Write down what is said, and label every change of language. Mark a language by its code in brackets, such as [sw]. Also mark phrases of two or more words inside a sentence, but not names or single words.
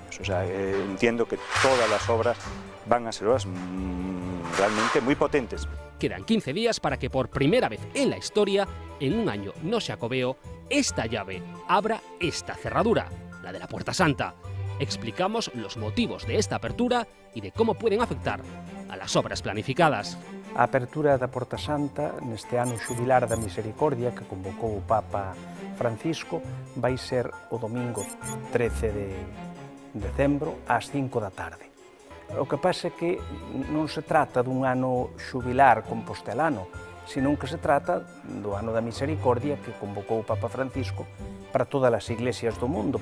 [es] O sea, entiendo que todas las obras van a ser obras realmente muy potentes. Quedan 15 días para que por primera vez en la historia, en un año no jacobeo, esta llave abra esta cerradura, la de la Puerta Santa. Explicamos los motivos de esta apertura y de cómo pueden afectar a las obras planificadas. [gl] A apertura da Porta Santa neste ano xubilar da Misericordia que convocou o Papa Francisco vai ser o domingo 13 de decembro ás 5 da tarde. O que pasa é que non se trata dun ano xubilar compostelano, senón que se trata do ano da Misericordia que convocou o Papa Francisco para todas as iglesias do mundo.